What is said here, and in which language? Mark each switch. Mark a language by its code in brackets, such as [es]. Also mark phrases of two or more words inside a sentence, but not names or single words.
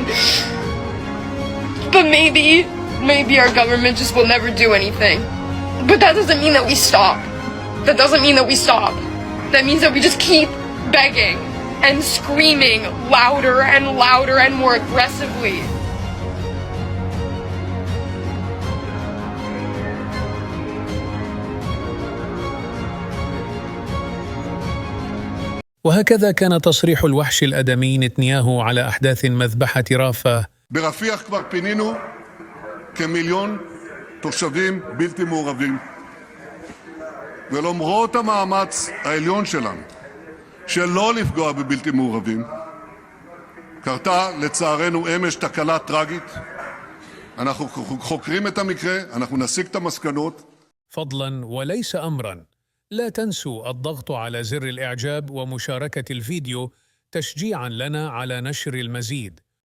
[en] But maybe our government just will never do anything. But that doesn't mean that we stop. That doesn't mean that we stop. That means that we just keep begging and screaming louder and louder and more aggressively. [ar] وهكذا كان تصريح الوحش الأدمي نتنياهو على أحداث مذبحة رافاه. [he] ברפיח כבר פינינו כמיליון תושבים בלתי מעורבים. ולמרות המאמץ העליון שלנו שלא לפגוע בבלתי מעורבים, קרתה לצערנו אמש תקלה טרגית. אנחנו חוקרים את המקרה, אנחנו נסיק את המסקנות. [ar] فضلا وليس أمرا، لا تنسوا الضغط على زر الإعجاب ومشاركة الفيديو تشجيعا لنا على نشر المزيد.